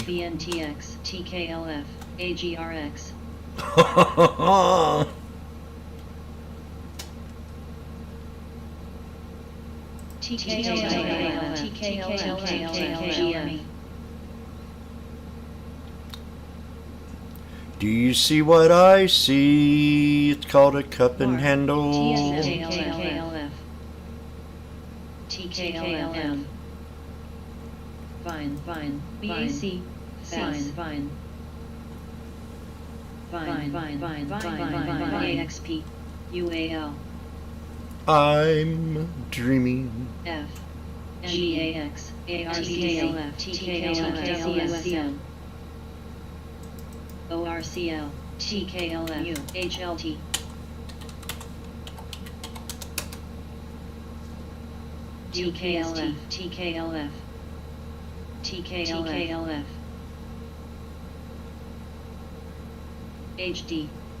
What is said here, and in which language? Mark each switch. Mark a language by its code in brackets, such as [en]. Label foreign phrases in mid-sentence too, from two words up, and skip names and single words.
[en] BNTX, TKLF, AGRX, TKLF, TKLF, Do you see what I see? It's called a cup and handle. TKLF, TKLM, Fine, fine, BAC, fine, fine, fine, fine, fine, fine, AXP, UAL, I'm dreaming. F, GAX, ARCKLF, TKLF, ORCL, TKLF, HLT, TKLF, TKLF, TKLF, HD,